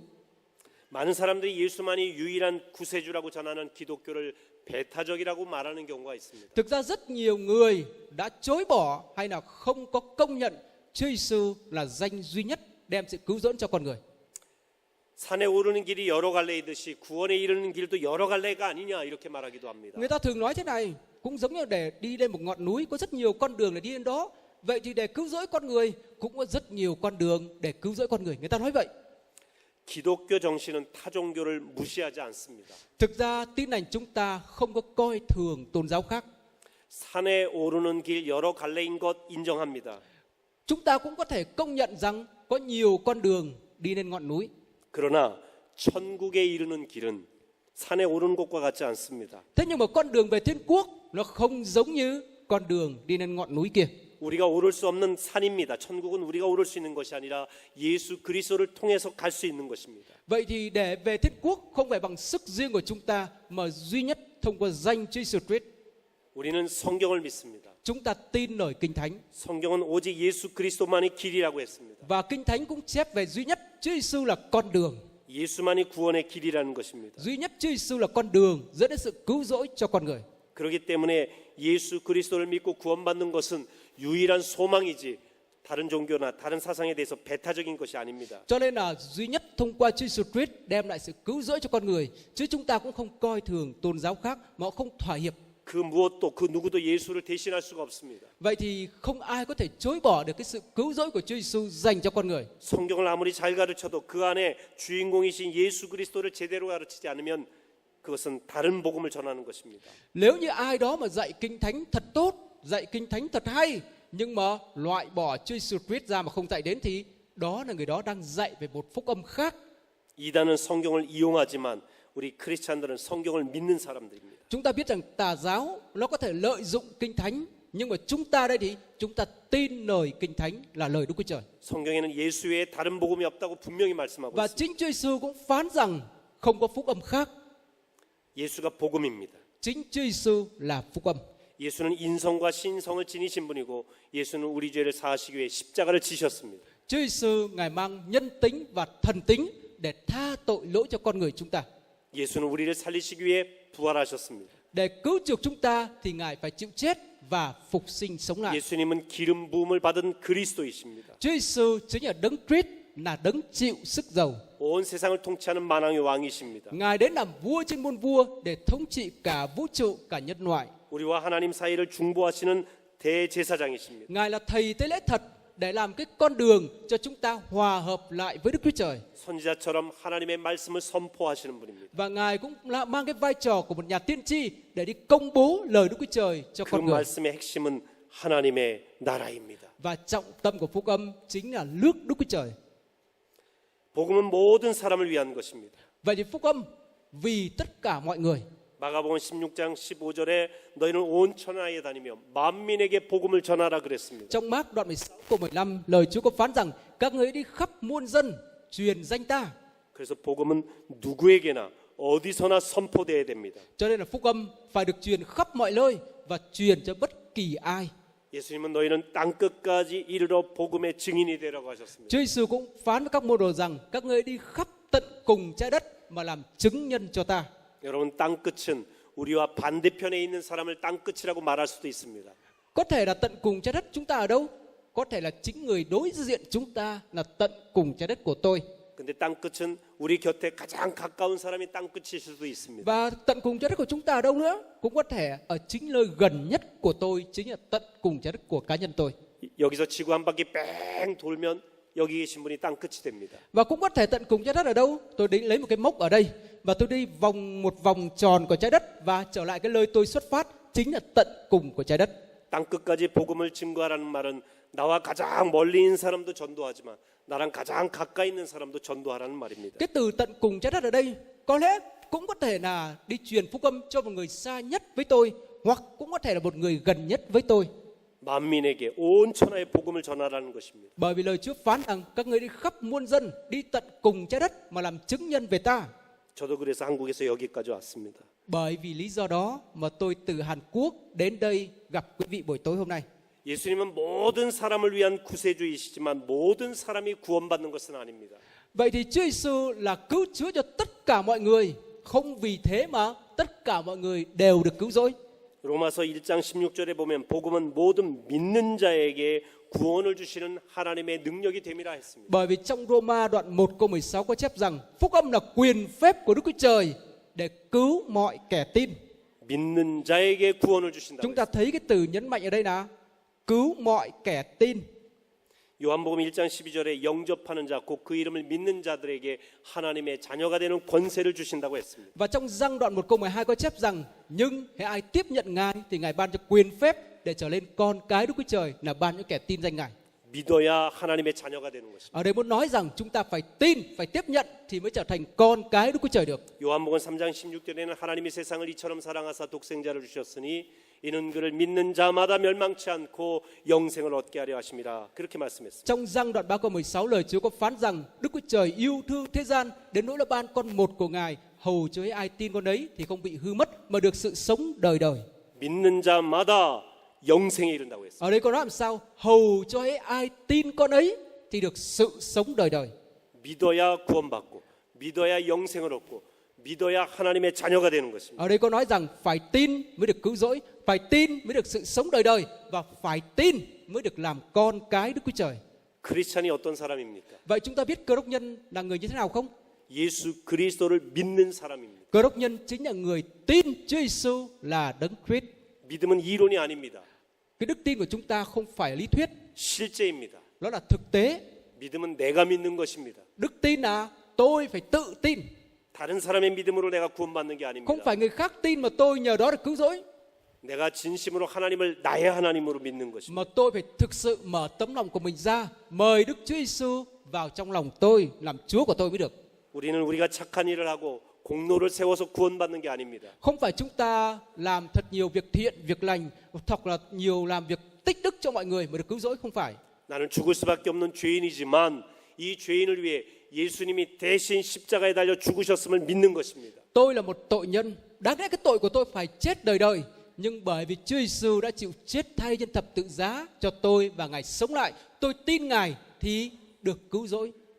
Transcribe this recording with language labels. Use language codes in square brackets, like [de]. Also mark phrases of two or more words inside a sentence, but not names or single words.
[ko] 많은 사람들이 예수만이 유일한 구세주라고 전하는 기독교를 배타적이라고 말하는 경우가 있습니다. [vi] Thực ra rất nhiều người đã chối bỏ hay là không có công nhận Chúa Giêsu là danh duy nhất đem sự cứu rỗi cho con người. [ko] 산에 오르는 길이 여러 갈래이듯이 구원에 이르는 길도 여러 갈래가 아니냐 이렇게 말하기도 합니다. [vi] Người ta thường nói thế này, cũng giống như để đi lên một ngọn núi có rất nhiều con đường để đi lên đó. Vậy thì để cứu rỗi con người cũng có rất nhiều con đường để cứu rỗi con người. Người ta nói vậy. [ko] 기독교 정신은 타 종교를 무시하지 않습니다. [vi] Thực ra tin lành chúng ta không có coi thường tôn giáo khác. [ko] 산에 오르는 길 여러 갈래인 것 인정합니다. [vi] Chúng ta cũng có thể công nhận rằng có nhiều con đường đi lên ngọn núi. [ko] 그러나 천국에 이르는 길은 산에 오르는 것과 같지 않습니다. [vi] Thế nhưng mà con đường về thiên quốc nó không giống như con đường đi lên ngọn núi kia. [ko] 우리가 오를 수 없는 산입니다. 천국은 우리가 오를 수 있는 것이 아니라 예수 그리스도를 통해서 갈 수 있는 것입니다. [vi] Vậy thì để về thiên quốc không phải bằng sức riêng của chúng ta mà duy nhất thông qua danh Chúa Giêsu Christ. [ko] 우리는 성경을 믿습니다. [vi] Chúng ta tin lời Kinh Thánh. [ko] 성경은 오직 예수 그리스도만이 길이라고 했습니다. [vi] Và Kinh Thánh cũng chép về duy nhất Chúa Giêsu là con đường. [ko] 예수만이 구원의 길이라는 것입니다. [vi] Duy nhất Chúa Giêsu là con đường dẫn đến sự cứu rỗi cho con người. [ko] 그렇기 때문에 예수 그리스도를 믿고 구원받는 것은 유일한 소망이지 다른 종교나 다른 사상에 대해서 배타적인 것이 아닙니다. [vi] Cho nên là duy nhất thông qua Chúa Giêsu Christ đem lại sự cứu rỗi cho con người. Chứ chúng ta cũng không coi thường tôn giáo khác mà không thỏa hiệp. [ko] 그 무엇도 그 누구도 예수를 대신할 수가 없습니다. [vi] Vậy thì không ai có thể chối bỏ được cái sự cứu rỗi của Chúa Giêsu dành cho con người. [ko] 성경을 아무리 잘 가르쳐도 그 안에 주인공이신 예수 그리스도를 제대로 가르치지 않으면 그것은 다른 복음을 전하는 것입니다. [vi] Nếu như ai đó mà dạy Kinh Thánh thật tốt, dạy Kinh Thánh thật hay, nhưng mà loại bỏ Chúa Giêsu Christ ra mà không dạy đến thì đó là người đó đang dạy về một phúc âm khác. [ko] 이단은 성경을 이용하지만 우리 크리스찬들은 성경을 믿는 사람들입니다. [vi] Chúng ta biết rằng tà giáo nó có thể lợi dụng Kinh Thánh, nhưng mà chúng ta đây thì chúng ta tin lời Kinh Thánh là lời Đức Chúa Trời. [ko] 성경에는 예수 외에 다른 복음이 없다고 분명히 말씀하고 [vi] Và [ko] 있습니다. [vi] chính Chúa Giêsu cũng phán rằng không có phúc âm khác. [ko] 예수가 복음입니다. [vi] Chính Chúa Giêsu là phúc âm. [ko] 예수는 인성과 신성을 지니신 분이고 예수는 우리 죄를 사하시기 위해 십자가를 지셨습니다. [vi] Chúa Giêsu Ngài mang nhân tính và thần tính để tha tội lỗi cho con người chúng ta. [ko] 예수는 우리를 살리시기 위해 부활하셨습니다. [vi] Để cứu chuộc chúng ta thì Ngài phải chịu chết và phục sinh sống lại. [ko] 예수님은 기름 부음을 받은 그리스도이십니다. [vi] Chúa Giêsu chính là Đấng Christ, là Đấng chịu sức dầu. [ko] 온 세상을 통치하는 만왕의 왕이십니다. [vi] Ngài đến làm vua trên muôn vua để thống trị cả vũ trụ, cả nhân loại. [ko] 우리와 하나님 사이를 중보하시는 대제사장이십니다. [vi] Ngài là thầy tế lễ thật để làm cái con đường cho chúng ta hòa hợp lại với Đức Chúa Trời. [ko] 선지자처럼 하나님의 말씀을 선포하시는 분입니다. [vi] Và Ngài cũng là mang cái vai trò của một nhà tiên tri để đi công bố lời Đức Chúa Trời cho [ko] 그 [vi] con người. [ko] 말씀의 핵심은 하나님의 나라입니다. [vi] Và trọng tâm của phúc âm chính là nước Đức Chúa Trời. [ko] 복음은 모든 사람을 위한 것입니다. [vi] Vậy thì phúc âm vì tất cả mọi người. [ko] 마가복음 16장 15절에 너희는 온 천하에 다니며 만민에게 복음을 전하라 그랬습니다. [vi] Trong Mác đoạn 16 câu 15, lời Chúa có phán rằng các ngươi đi khắp muôn dân truyền danh ta. [ko] 그래서 복음은 누구에게나 어디서나 선포돼야 됩니다. [vi] Cho nên là phúc âm phải được truyền khắp mọi nơi và truyền cho bất kỳ ai. [ko] 예수님은 너희는 땅 끝까지 이르러 복음의 증인이 되라고 하셨습니다. [vi] Chúa Giêsu cũng phán với các môn đồ rằng các ngươi đi khắp tận cùng trái đất mà làm chứng nhân cho ta. [ko] 여러분 땅 끝은 우리와 반대편에 있는 사람을 땅 끝이라고 말할 수도 있습니다. [vi] Có thể là tận cùng trái đất chúng ta ở đâu? Có thể là chính người đối diện chúng ta là tận cùng trái đất của tôi. [ko] 근데 땅 끝은 우리 곁에 가장 가까운 사람이 땅 끝일 수도 있습니다. [vi] Và tận cùng trái đất của chúng ta ở đâu nữa? Cũng có thể ở chính nơi gần nhất của tôi, chính là tận cùng trái đất của cá nhân tôi. [ko] 여기서 지구 한 바퀴 뺑 돌면 여기 계신 분이 땅 끝이 됩니다. [vi] Và cũng có thể tận cùng trái đất ở đâu? Tôi đi lấy một cái mốc ở đây và tôi đi vòng một vòng tròn của trái đất và trở lại cái nơi tôi xuất phát, chính là tận cùng của trái đất. [ko] 땅 끝까지 복음을 증거하라는 말은 나와 가장 멀리 있는 사람도 전도하지만 나랑 가장 가까이 있는 사람도 전도하라는 말입니다. [vi] Cái từ tận cùng trái đất ở đây có lẽ cũng có thể là đi truyền phúc âm cho một người xa nhất với tôi, hoặc cũng có thể là một người gần nhất với tôi. [ko] 만민에게 온 천하의 복음을 전하라는 것입니다. [vi] Bởi vì lời Chúa phán rằng các ngươi đi khắp muôn dân, đi tận cùng trái đất mà làm chứng nhân về ta. [ko] 저도 그래서 한국에서 여기까지 왔습니다. [vi] Bởi vì lý do đó mà tôi từ Hàn Quốc đến đây gặp quý vị buổi tối hôm nay. [ko] 예수님은 모든 사람을 위한 구세주이시지만 모든 사람이 구원받는 것은 아닙니다. [vi] Vậy thì Chúa Giêsu là cứu Chúa cho tất cả mọi người, không vì thế mà tất cả mọi người đều được cứu rỗi. [ko] 로마서 1장 16절에 보면 복음은 모든 믿는 자에게 구원을 주시는 하나님의 능력이 됨이라 했습니다. [vi] Bởi vì trong Roma đoạn 1 câu 16 có chép rằng phúc âm là quyền phép của Đức Chúa Trời để cứu mọi kẻ tin. [ko] 믿는 자에게 구원을 주신다. [vi] Chúng ta thấy cái từ nhấn mạnh ở đây là cứu mọi kẻ tin. [ko] 요한복음 1장 12절에 영접하는 자 곧 그 이름을 믿는 자들에게 하나님의 자녀가 되는 권세를 주신다고 했습니다. [vi] Và trong Giăng đoạn 1 câu 12 có chép rằng nhưng hễ ai tiếp nhận Ngài thì Ngài ban cho quyền phép để trở lên con cái Đức Chúa Trời, là ban cho kẻ tin danh Ngài. [ko] 믿어야 하나님의 자녀가 되는 것입니다. [vi] Ở đây muốn nói rằng chúng ta phải tin, phải tiếp nhận thì mới trở thành con cái Đức Chúa Trời được. [ko] 요한복음 3장 16절에는 하나님이 세상을 이처럼 사랑하사 독생자를 주셨으니 이는 그를 믿는 자마다 멸망치 않고 영생을 얻게 하려 하심이라. 그렇게 말씀했습니다. [vi] Trong Giăng đoạn 3 câu 16 lời Chúa có phán rằng Đức Chúa Trời yêu thương thế gian đến nỗi là ban con một của Ngài, hầu cho ai tin con ấy thì không bị hư mất mà được sự sống đời đời. [ko] 믿는 자마다 영생에 이른다고 했습니다. [vi] Ở đây có nói làm sao? Hầu cho ai tin con ấy thì được sự sống đời đời. [ko] 믿어야 구원받고 믿어야 영생을 얻고 믿어야 하나님의 자녀가 되는 것입니다. [vi] Ở đây có nói rằng phải tin mới được cứu rỗi, phải tin mới được sự sống đời đời và phải tin mới được làm con cái Đức Chúa Trời. [ko] 크리스찬이 어떤 사람입니까? [vi] Vậy chúng ta biết Cơ Đốc nhân là người như thế nào không? [ko] 예수 그리스도를 믿는 사람입니다. [vi] Cơ Đốc nhân chính là người tin Chúa Giêsu là Đấng Christ. [ko] 믿음은 이론이 아닙니다. [vi] Cái đức tin của chúng ta không phải lý thuyết, [ko] 실제입니다. [vi] nó là thực tế. [ko] 믿음은 내가 믿는 것입니다. [vi] Đức tin là tôi phải tự tin, [ko] 다른 사람의 믿음으로 내가 구원받는 게 [vi] không [ko] 아닙니다. [vi] phải người khác tin mà tôi nhờ đó được cứu rỗi, [ko] 내가 진심으로 하나님을 나의 하나님으로 믿는 것입니다. [vi] mà tôi phải thực sự mở tấm lòng của mình ra, mời Đức Chúa Giêsu vào trong lòng tôi, làm Chúa của tôi mới được. [ko] 우리는 우리가 착한 일을 하고 공로를 세워서 구원받는 게 아닙니다. [vi] Không phải chúng ta làm thật nhiều việc thiện, việc lành, hoặc là nhiều làm việc tích đức cho mọi người mà được cứu rỗi, không phải. [ko] 나는 죽을 수밖에 없는 죄인이지만 이 죄인을 위해 예수님이 대신 십자가에 달려 죽으셨음을 믿는 것입니다. [vi] Tôi là một tội nhân, đáng lẽ cái tội của tôi phải chết đời đời, nhưng bởi vì Chúa Giêsu đã chịu chết thay trên thập tự giá cho tôi và Ngài sống lại, tôi tin Ngài thì được cứu rỗi.